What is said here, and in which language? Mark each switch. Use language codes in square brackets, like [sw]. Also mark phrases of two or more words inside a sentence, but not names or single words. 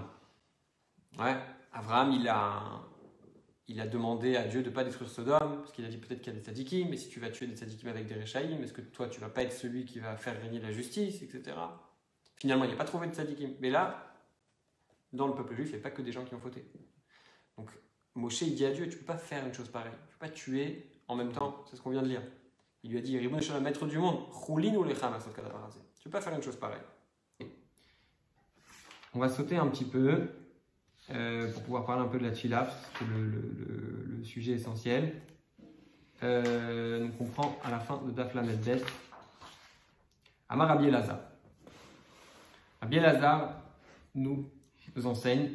[fr] Ouais, Abraham, il a demandé à Dieu de ne pas détruire Sodome, parce qu'il a dit peut-être qu'il y a des tzadikim, mais si tu vas tuer des tzadikim avec des réchaïm, est-ce que toi tu ne vas pas être celui qui va faire régner la justice, etc. Finalement, il n'a pas trouvé de tzadikim. Mais là, dans le peuple juif, il n'y a pas que des gens qui ont fauté. Donc, Moshe, il dit à Dieu, tu ne peux pas faire une chose pareille. Tu ne peux pas tuer en même temps, c'est ce qu'on vient de lire. Il lui a dit, [he] רבונו של עולם, [fr] maître du monde, [he] חולין או לחם עשות כדבר הזה. [fr] Tu ne peux pas faire une chose pareille. On va sauter un petit peu pour pouvoir parler un peu de la tfila, parce que c'est le sujet essentiel. Donc on prend à la fin de Daf Lamed Bet. Amar Rabbi Elazar. Rabbi Elazar nous enseigne.